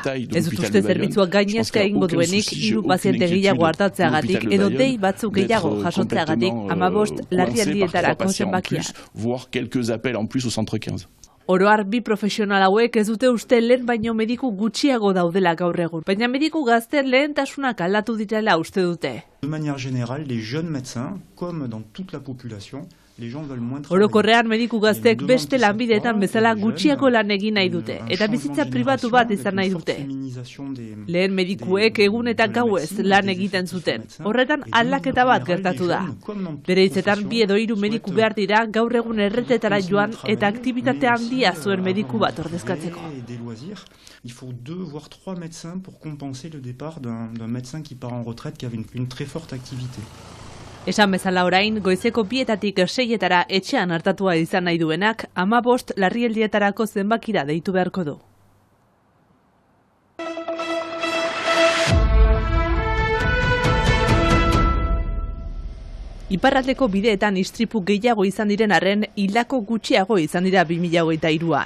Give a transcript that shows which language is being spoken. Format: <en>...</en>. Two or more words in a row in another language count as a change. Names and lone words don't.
<eu>Ez dut uste zerbitzuak gainezka egingo duenik 3 paziente gehiago hartatzeagatik edo dei batzuk gehiago jasotzeagatik larrialdietarako zenbakiak. Oroar 2 profesional hauek ez dute uste lehen baino mediku gutxiago daudela gaur egun, baina mediku gazten lehentasunak aldatu direla uste dute.</eu> <fr>De manière générale, les jeunes médecins, comme dans toute la population,</fr> <eu>orokorrean mediku gaztek beste lanbideetan bezala gutxiago lan egin nahi dute, eta bizitza pribatu bat izan nahi dute. Lehen medikuek egun eta gauez lan egiten zuten. Horretan aldaketa bat gertatu da. Bere hitzetan 2 edo 3 mediku behar dira gaur egun erretetara joan eta aktibitate handia zuen mediku bat ordezkatzeko.</eu> <fr>Il faut 2 voire 3 médecins pour compenser le départ d'un médecin qui part en retraite qui avait une très forte activité.</fr> <eu>Esan bezala orain, goizeko 2 6 etxean hartatua izan nahi duenak, 15 larrialdietarako zenbakira deitu beharko du. Iparraldeko bideetan istripu gehiago izan diren arren, hildako gutxiago izan dira 2023an.</eu>